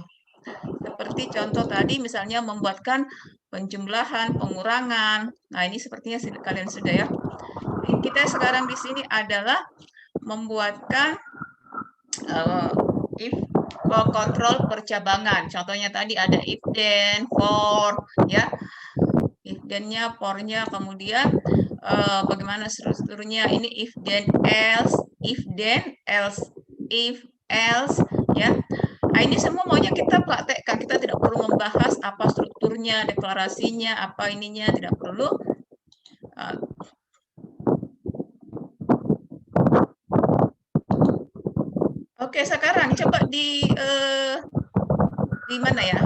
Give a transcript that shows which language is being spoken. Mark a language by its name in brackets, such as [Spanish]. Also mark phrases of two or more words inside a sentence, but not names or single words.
[Indonesian] Seperti contoh tadi misalnya membuatkan penjumlahan, pengurangan. Nah, ini sepertinya kalian sudah ya. Kita sekarang di sini adalah membuatkan if kontrol percabangan. Contohnya tadi ada [English] if then, [Indonesian] for ya. [English] If then-nya, [Indonesian] for-nya, kemudian bagaimana strukturnya ini [English] if then else, if then else, if else [Indonesian] ya. Nah, ini semua maunya kita praktekkan, kita tidak perlu membahas apa strukturnya, deklarasinya, apa ininya, tidak perlu. Oke, sekarang coba di mana ya?